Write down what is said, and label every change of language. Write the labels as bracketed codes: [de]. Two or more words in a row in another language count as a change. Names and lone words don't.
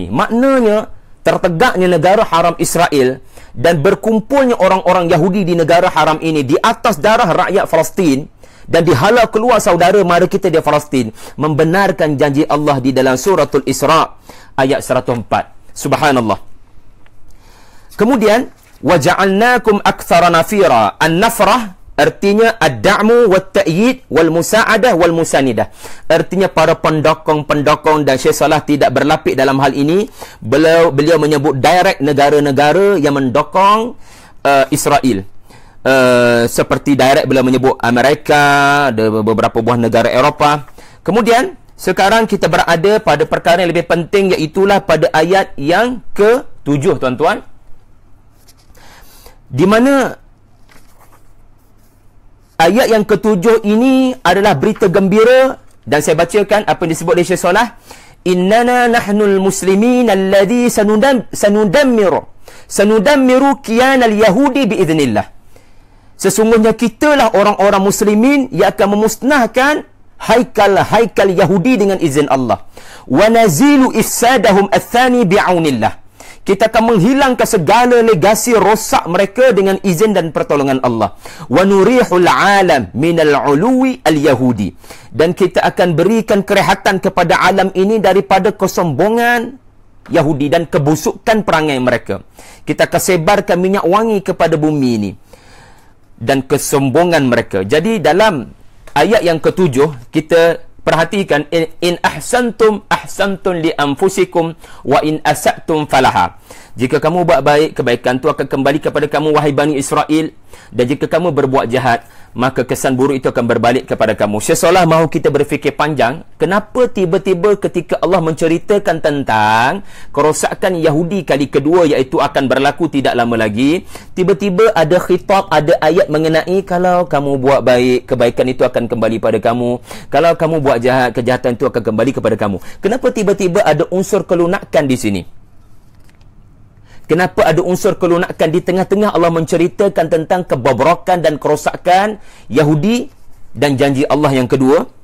[ms] Maknanya tertegaknya negara haram Israel dan berkumpulnya orang-orang Yahudi di negara haram ini di atas darah rakyat Palestin, dan dihalau keluar saudara mara kita di Palestin, membenarkan janji Allah di dalam suratul Isra ayat 104. [ar] Subhanallah. Kemudian وجعلناكم أكثر نفيرا. An-nafrah artinya الدعم والتأييد والمساعدة والمساندة. [ms] Artinya para pendokong-pendokong, dan Syekh Salah tidak berlapik dalam hal ini. Beliau menyebut direct negara-negara yang mendokong Israel. seperti direct bila menyebut Amerika, ada beberapa buah negara Eropah. Kemudian sekarang kita berada pada perkara yang lebih penting, iaitulah pada ayat yang ke-7, tuan-tuan, di mana ayat yang ke-7 ini adalah berita gembira, dan saya bacakan apa yang disebut oleh Syekh Salah. [ar] إننا نحن المسلمين الذي سندمر كيان اليهودي بإذن الله. [ms] Sesungguhnya kitalah orang-orang muslimin yang akan memusnahkan haikal Yahudi dengan izin Allah. [ar] ونزيل إفسادهم الثاني بعون الله. [ms] Kita akan menghilangkan segala legasi rosak mereka dengan izin dan pertolongan Allah. [ar] ونريح العالم من العلو اليهودي. [ms] Dan kita akan berikan kerehatan kepada alam ini daripada kesombongan Yahudi dan kebusukan perangai mereka. Kita akan sebarkan minyak wangi kepada bumi ini dan kesombongan mereka. Jadi dalam ayat yang ke-7 kita perhatikan, [ar] إن أحسنتم لأنفسكم وإن أسأتم فلها. [ms] Jika kamu buat baik, kebaikan itu akan kembali kepada kamu, wahai Bani Israel. Dan jika kamu berbuat jahat, maka kesan buruk itu akan berbalik kepada kamu. Syekh Salah mahu kita berfikir panjang. Kenapa tiba-tiba ketika Allah menceritakan tentang kerosakan Yahudi kali kedua, iaitu akan berlaku tidak lama lagi, tiba-tiba ada khitab, ada ayat mengenai kalau kamu buat baik, kebaikan itu akan kembali pada kamu. Kalau kamu buat jahat, kejahatan itu akan kembali kepada kamu. Kenapa tiba-tiba ada unsur kelunakan di sini? Kenapa ada unsur kelunakan di tengah-tengah Allah menceritakan tentang kebobrokan dan kerosakan Yahudi dan janji Allah yang kedua?